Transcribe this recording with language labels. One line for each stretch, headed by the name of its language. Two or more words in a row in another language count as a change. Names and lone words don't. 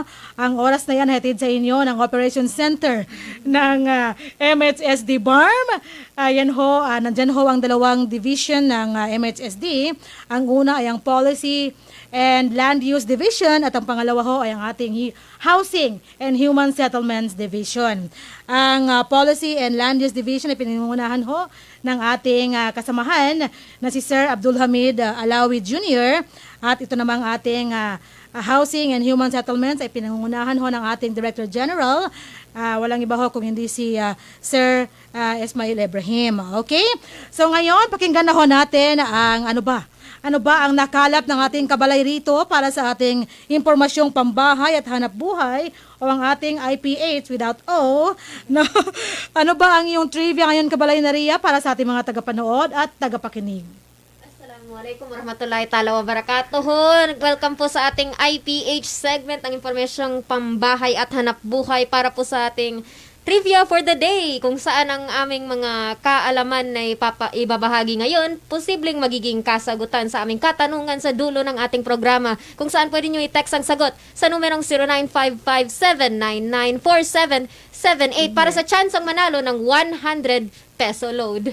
Filipino: Ang oras na yan hatid sa inyo ng Operation Center ng MHSD BARM. Ayan ho, nandyan ho ang dalawang division ng MHSD. Ang una ay ang Policy and Land Use Division at ang pangalawa ho ay ang ating Housing and Human Settlements Division. Ang Policy and Land Use Division ay pinangungunahan ho ng ating kasamahan na si Sir Abdul Hamid Alawi Jr. At ito namang ating Housing and Human Settlements ay pinangungunahan ho ng ating Director General. Walang iba ho kung hindi si Sir Ismail Ibrahim. Okay? So ngayon, pakinggan na ho natin ang ano ba ang nakalap ng ating kabalay rito para sa ating impormasyong pambahay at hanap buhay o ang ating IPH without O. No? Ano ba ang iyong trivia ngayon, kabalay na Ria, para sa ating mga tagapanood at tagapakinig?
Arabic: السلام عليكم ورحمة الله تعالى وبركاته.
Filipino: Welcome po sa ating IPH segment, ang impormasyong pambahay at hanap buhay para po sa ating
English: trivia for the day,
Filipino: kung saan ang aming mga kaalaman na ibabahagi ngayon, posibleng magiging kasagutan sa aming katanungan sa dulo ng ating programa, kung saan pwede nyo i-text ang sagot sa numerong 0955-799-4778 para sa chance ang manalo ng 100 peso load.